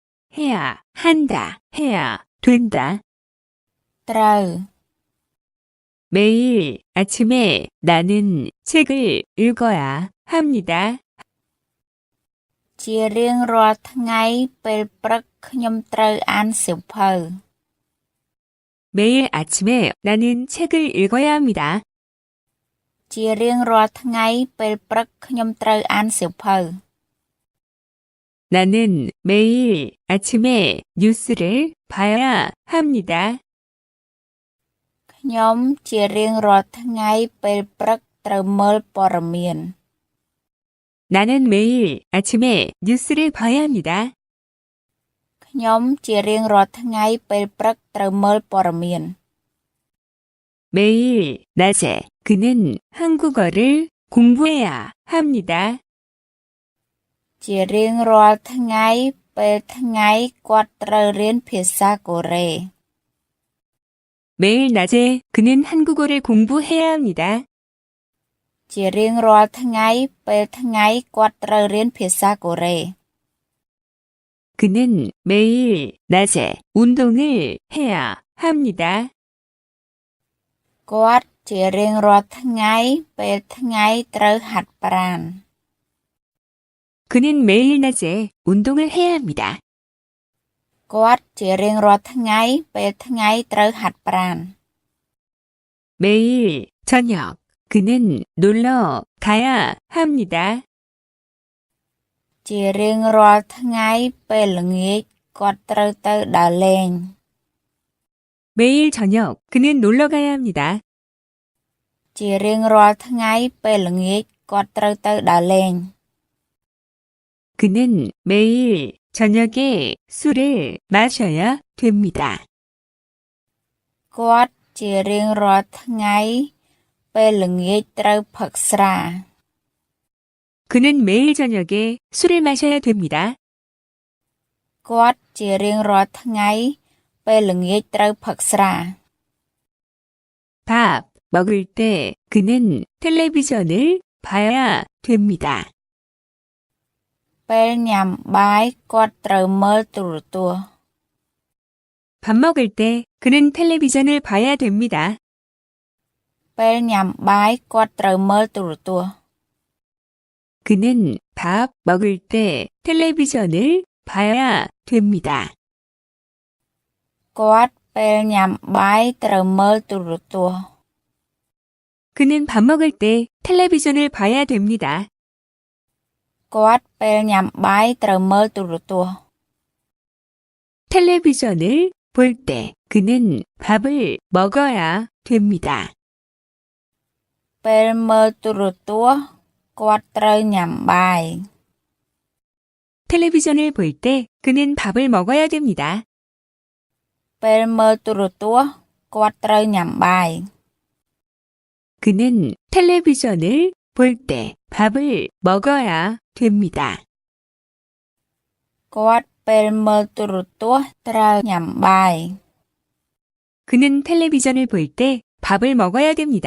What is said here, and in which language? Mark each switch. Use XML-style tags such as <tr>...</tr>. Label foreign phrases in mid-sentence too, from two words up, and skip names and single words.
<ko>해야 한다, 해야 된다.</ko> <km>ត្រូវ</km> <ko>매일 아침에 나는 책을 읽어야 합니다.</ko> <km>ជារៀងរាល់ថ្ងៃពេលព្រឹកខ្ញុំត្រូវអានសៀវភៅ</km> <ko>매일 아침에 나는 책을 읽어야 합니다.</ko> <km>ជារៀងរាល់ថ្ងៃពេលព្រឹកខ្ញុំត្រូវអានសៀវភៅ</km> <ko>나는 매일 아침에 뉴스를 봐야 합니다.</ko> <km>ខ្ញុំជារៀងរាល់ថ្ងៃពេលព្រឹកត្រូវមើលព័ត៌មាន</km> <ko>나는 매일 아침에 뉴스를 봐야 합니다.</ko> <km>ខ្ញុំជារៀងរាល់ថ្ងៃពេលព្រឹកត្រូវមើលព័ត៌មាន</km> <ko>매일 낮에 그는 한국어를 공부해야 합니다.</ko> <km>ជារៀងរាល់ថ្ងៃពេលថ្ងៃគាត់ត្រូវរៀនភាសាកូរ៉េ</km> <ko>매일 낮에 그는 한국어를 공부해야 합니다.</ko> <km>ជារៀងរាល់ថ្ងៃពេលថ្ងៃគាត់ត្រូវរៀនភាសាកូរ៉េ</km> <ko>그는 매일 낮에 운동을 해야 합니다.</ko> <km>គាត់ជារៀងរាល់ថ្ងៃពេលថ្ងៃត្រូវហាត់ប្រាណ</km> <ko>그는 매일 낮에 운동을 해야 합니다.</ko> <km>គាត់ជារៀងរាល់ថ្ងៃពេលថ្ងៃត្រូវហាត់ប្រាណ</km> <ko>매일 저녁 그는 놀러 가야 합니다.</ko> <km>ជារៀងរាល់ថ្ងៃពេលល្ងាចគាត់ត្រូវទៅដើរលេង</km> <ko>매일 저녁 그는 놀러 가야 합니다.</ko> <km>ជារៀងរាល់ថ្ងៃពេលល្ងាចគាត់ត្រូវទៅដើរលេង</km> <ko>그는 매일 저녁에 술을 마셔야 됩니다.</ko> <km>គាត់ជារៀងរាល់ថ្ងៃពេលល្ងាចត្រូវផឹកស្រា</km> <ko>그는 매일 저녁에 술을 마셔야 됩니다.</ko> <km>គាត់ជារៀងរាល់ថ្ងៃពេលល្ងាចត្រូវផឹកស្រា</km> <ko>밥 먹을 때 그는 텔레비전을 봐야 됩니다.</ko> <km>ពេលញ៉ាំបាយគាត់ត្រូវមើលទូរទស្សន៍</km> <ko>밥 먹을 때 그는 텔레비전을 봐야 됩니다.</ko> <km>ពេលញ៉ាំបាយគាត់ត្រូវមើលទូរទស្សន៍</km> <ko>그는 밥 먹을 때 텔레비전을 봐야 됩니다.</ko> <km>គាត់ពេលញ៉ាំបាយត្រូវមើលទូរទស្សន៍</km> <ko>그는 밥 먹을 때 텔레비전을 봐야 됩니다.</ko> <km>គាត់ពេលញ៉ាំបាយត្រូវមើលទូរទស្សន៍</km> <ko>텔레비전을 볼 때 그는 밥을 먹어야 됩니다.</ko> <km>ពេលមើលទូរទស្សន៍គាត់ត្រូវញ៉ាំបាយ</km> <ko>텔레비전을 볼 때 그는 밥을 먹어야 됩니다.</ko> <km>ពេលមើលទូរទស្សន៍គាត់ត្រូវញ៉ាំបាយ</km> <ko>그는 텔레비전을 볼 때 밥을 먹어야 됩니다.</ko> <km>គាត់ពេលមើលទូរទស្សន៍ត្រូវញ៉ាំបាយ</km> <ko>그는 텔레비전을 볼 때 밥을 먹어야 됩니다.</ko>